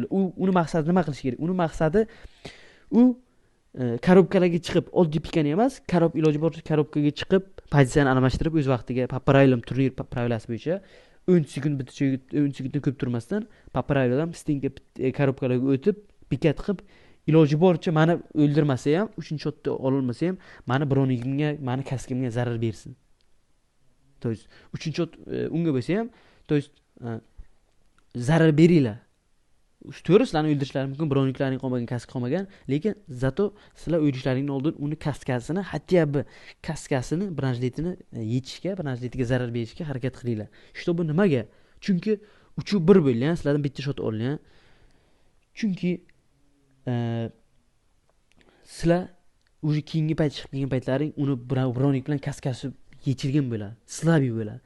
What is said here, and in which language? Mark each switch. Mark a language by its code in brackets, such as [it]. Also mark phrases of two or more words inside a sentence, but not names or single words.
[uz] Uni maqsadi nima qilish kerak? Uni maqsadi u korobkalarga chiqib, oddiy pikani emas, iloji boricha korobkaga chiqib, pozitsiyani almashtirib, o'z vaqtiga правилам turnir pravilasi bo'yicha 10 sekund bitishi 10 sekunddan ko'p turmasdan правилам stinga korobkalarga o'tib, pikat qilib, iloji boricha meni o'ldirmasa ham, 3-shotni ololmasa ham, meni bronigimga, meni kaskimga zarar bersin. [ru] То есть [uz] 3-shot unga bo'lsa ham, [ru] то есть [uz] zarar beringlar. To'g'ri, sizlarni o'ldirishlari mumkin, broniklaring qolmagan, kask qolmagan, lekin zato sizlar o'lishlaringdan oldin uni kaskasini, hatto kaskasini, branjletini yechishga, branjletiga zarar berishga harakat qilinglar. Bu nimaga? Chunki uchuv bir bo'lgan, sizlardan bitta shot olgan. Chunki sizlar уже keyingi payt chiqib kelgan paytlaring uni bronik bilan kaskasi yechilgan bo'ladi, slabi bo'ladi.